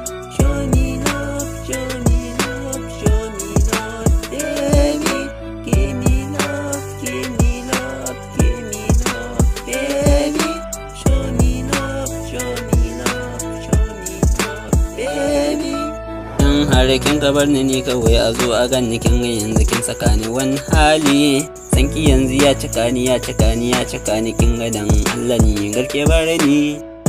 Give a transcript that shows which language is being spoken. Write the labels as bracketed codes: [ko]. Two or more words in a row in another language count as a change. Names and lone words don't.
[en] Show me love, show me love, show me love, baby. Give me love, give me love, give me love, baby. Show me love, show me love, show me love, baby. [ha] In har kin ka bar ni kawai a zo a ganni kin ga yanzu kin saka ni wani hali. Sanki yanzu ya cika ni ya cika ni ya cika ni kin ga dan Allah ni garke bare ni.